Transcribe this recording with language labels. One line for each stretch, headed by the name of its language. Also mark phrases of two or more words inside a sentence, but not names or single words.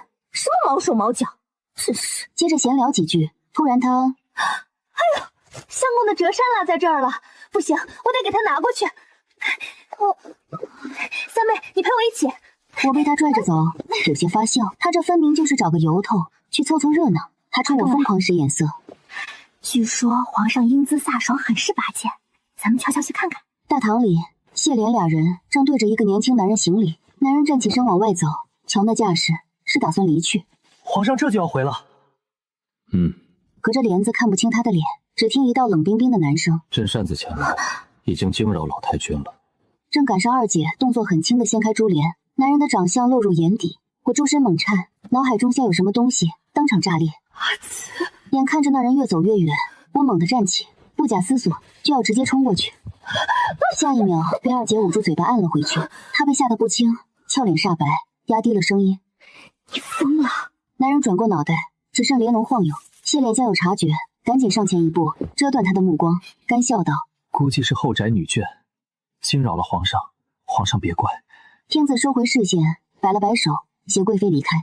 Chinese: 什麼毛手毛腳？真是。接着閒聊幾句，突然他，哎呦，相公的折扇落在這兒了，不行，我得給他拿過去。三妹，你陪我一起。我被他拽着走，有些發笑。他這分明就是找個由頭去湊湊熱鬧，還衝我瘋狂使眼色。據說皇上英姿飒爽，很是拔賤，咱們悄悄去看看。大堂裡， 謝蓮俩人正對着一個年輕男人行禮，男人站起身往外走，瞧那架勢，是打算離去。皇上这就要回了。隔着帘子看不清他的臉，只聽一道冷冰冰的男聲：“ 朕擅自前来，已經驚擾老太君了。” 正趕上二姐動作很輕的掀開珠簾，男人的長相落入眼底，我周身猛顫，腦海中像有什麼東西當場炸裂。眼看着那人越走越遠，我猛地站起，不假思索就要直接衝過去。下一秒被二姐捂住嘴巴按了回去，她被嚇得不輕，俏臉煞白，壓低了聲音：“ 你瘋了！” 男人轉過腦袋，只剩蓮容晃悠。謝蓮將有察覺，趕緊上前一步，遮斷他的目光，乾笑道：“ 估計是後宅女眷驚擾了皇上，皇上別怪。” 天子收回視線，擺了擺手，攜貴妃離開。